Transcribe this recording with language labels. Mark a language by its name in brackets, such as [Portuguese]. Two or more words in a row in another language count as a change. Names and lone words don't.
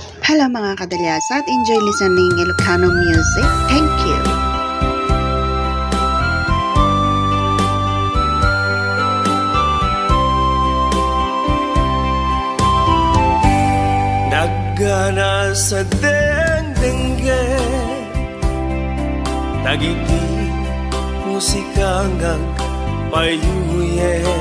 [Iloko] Hello mga kadalyasat, [English] enjoy listening Ilocano music. Thank you. [Iloko] Naggana sa dengdengge, tagiti musika ngang payuye.